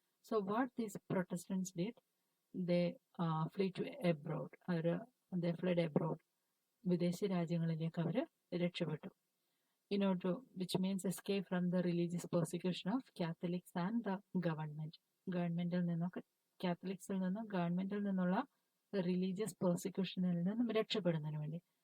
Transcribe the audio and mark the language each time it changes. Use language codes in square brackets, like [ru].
[en] So what these Protestants did, they flee to abroad. They fled abroad, [ml] വിദേശ രാജ്യങ്ങളിലേക്ക് അവർ രക്ഷപ്പെട്ടു. [en] in order to, which means escape from the religious persecution of Catholics and the government. [ml] ഗവൺമെന്റിൽ നിന്നൊക്കെ കാത്തലിക്സിൽ നിന്നും ഗവൺമെന്റിൽ നിന്നുള്ള religious പെർസിക്യൂഷനിൽ നിന്നും രക്ഷപ്പെടുന്നതിന് വേണ്ടി.